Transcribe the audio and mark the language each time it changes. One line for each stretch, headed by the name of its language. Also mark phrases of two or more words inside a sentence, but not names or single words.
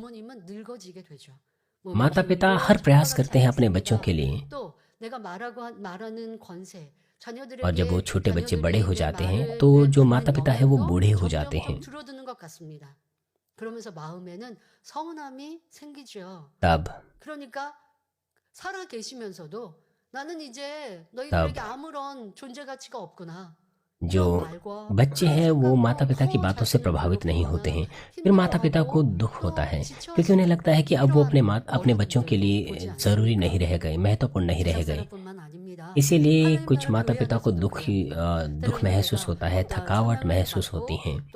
Hindi: माता पिता हर प्रयास करते हैं अपने बच्चों के लिए, और जब वो छोटे बच्चे बड़े हो जाते हैं तो जो माता पिता है वो बूढ़े हो जाते हैं। तब
Korean: 살아 계시면서도 나는 이제 너희들에게 아무런 존재 가치가 없구나.
Hindi: जो बच्चे हैं वो माता पिता की बातों से प्रभावित नहीं होते हैं। फिर माता पिता को दुख होता है क्योंकि उन्हें लगता है कि अब वो अपने बच्चों के लिए जरूरी नहीं रह गए, महत्वपूर्ण नहीं रह गए। इसीलिए कुछ माता पिता को दुख महसूस होता है, थकावट महसूस होती है।